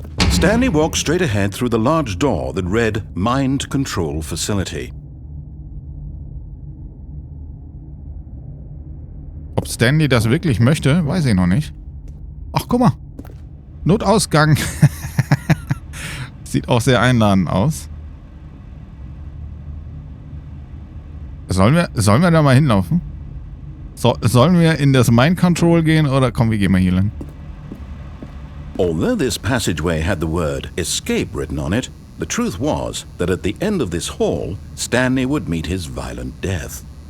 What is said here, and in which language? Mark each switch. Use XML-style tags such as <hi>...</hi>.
<en>Stanley walked straight ahead through the large door that read Mind Control Facility.</en> <de>Ob Stanley das wirklich möchte, weiß ich noch nicht. Ach, guck mal. Notausgang. Sieht auch sehr einladend aus. Sollen wir da mal hinlaufen? Sollen wir in das Mind Control gehen oder komm, wir gehen mal hier lang?</de> <en>Although this passageway had the word escape written on it, the truth was that at the end of this hall, Stanley would meet his violent death.</en>